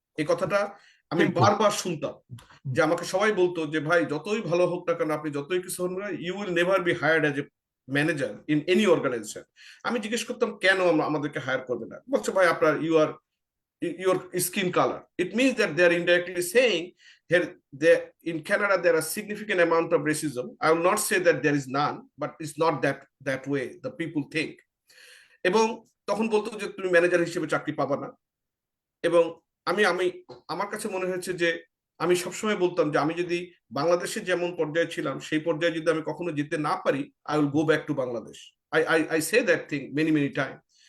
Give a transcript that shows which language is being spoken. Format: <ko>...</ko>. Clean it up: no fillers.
<bn>এই কথাটা আমি বারবার শুনতাম, যে আমাকে সবাই বলতো যে ভাই যতই ভালো হোক না কেন, আপনি যতই কিছু হন না,</bn> <en>You will never be hired as a manager in any organisation.</en> <bn>আমি জিজ্ঞেস করতাম কেন আমাদেরকে হায়ার করবে না? বলছে ভাই আপনার</bn> <en>your skin color. It means that they are indirectly saying here in Canada there are significant amount of racism. I will not say that there is none, but it's not that way the people think.</en> <bn>এবং তখন বলতো যে তুমি manager হিসেবে চাকরি পাবা না। এবং আমি আমি আমার কাছে মনে হয়েছে যে আমি সবসময় বলতাম যে আমি যদি বাংলাদেশে যেমন পর্যায়ে ছিলাম সেই পর্যায়ে যদি আমি কখনো যেতে না পারি,</bn> <en>I will go back to Bangladesh. I say that thing many times.</en>